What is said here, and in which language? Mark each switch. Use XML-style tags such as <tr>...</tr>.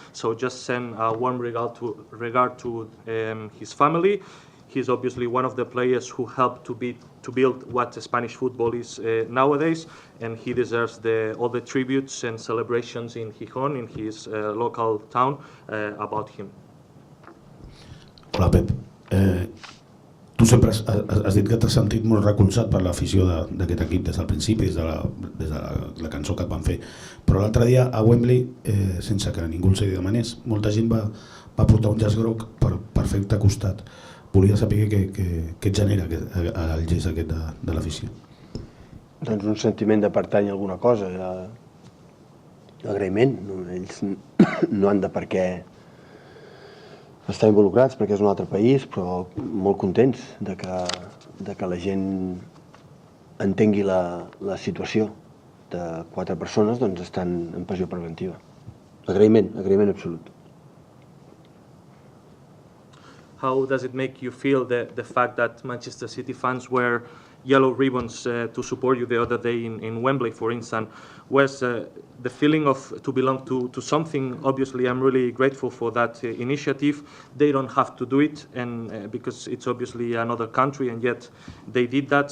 <en>So just send a warm regard to his family. He's obviously one of the players who helped to build what Spanish football is nowadays, and he deserves all the tributes and celebrations in Gijón, in his local town, about him.</en> <ca>Hola, Pep. Tu sempre has dit que t'has sentit molt recolzat per l'afició d'aquest equip des del principi, des de la cançó que et van fer. Però l'altre dia a Wembley, sense que ningú els hi demanés, molta gent va portar un llaç groc per fer-te costat. Volia saber què et genera el gest aquest de l'afició. Doncs un sentiment de pertànyer a alguna cosa, d'agraïment. Ells no han de per què estar involucrats perquè és un altre país, però molt contents de que la gent entengui la situació de 4 persones, doncs estan en pressió preventiva. Agraïment absolut.</ca> <en>How does it make you feel the fact that Manchester City fans wear yellow ribbons to support you the other day in Wembley, for instance? Was the feeling of to belong to something? Obviously, I'm really grateful for that initiative. They don't have to do it, and because it's obviously another country, and yet they did that.</en>